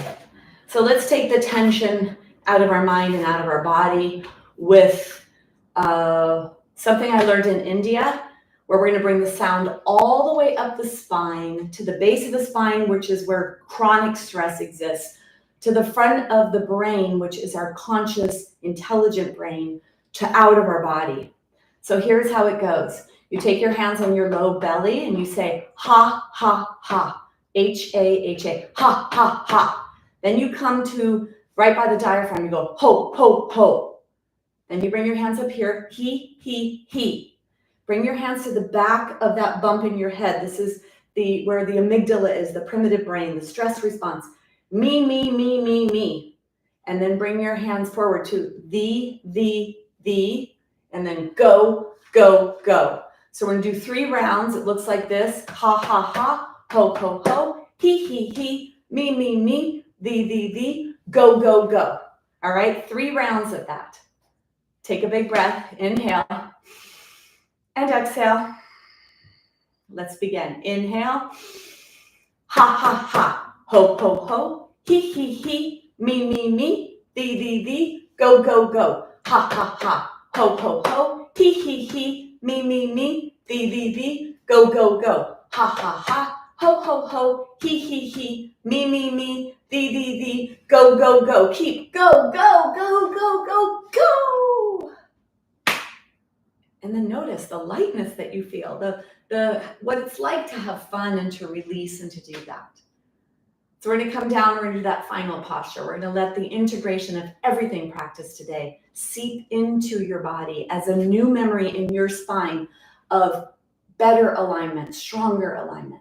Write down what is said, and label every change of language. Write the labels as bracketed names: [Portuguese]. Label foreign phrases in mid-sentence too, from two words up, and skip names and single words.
[English] So let's take the tension out of our mind and out of our body with something I learned in India, where we're going to bring the sound all the way up the spine to the base of the spine, which is where chronic stress exists, to the front of the brain, which is our conscious, intelligent brain, to out of our body. So here's how it goes. You take your hands on your low belly and you say, ha, ha, ha, H-A-H-A, ha, ha, ha. Then you come to right by the diaphragm, you go, ho, ho, ho. Then you bring your hands up here, he, he. Bring your hands to the back of that bump in your head. This is where the amygdala is, the primitive brain, the stress response. Me, me, me, me, me. And then bring your hands forward to the, and then go, go, go. So we're gonna do 3 rounds. It looks like this. Ha, ha, ha, ho, ho, ho, he, me, me, me, the, go, go, go. All right, 3 rounds of that. Take a big breath, inhale, and exhale. Let's begin. Inhale, ha, ha, ha, ho, ho, ho, he, me, me, the, go, go, go. Ha, ha, ha, ho, ho, ho, he, me, the, go, go, go. Ha, ha, ha, ho, ho, ho, he, me, the, go, go, go. Keep go, go, go, go, go, go. And then notice the lightness that you feel, the what it's like to have fun and to release and to do that. So we're going to come down, we're going to do that final posture. We're going to let the integration of everything practiced today seep into your body as a new memory in your spine of better alignment, stronger alignment.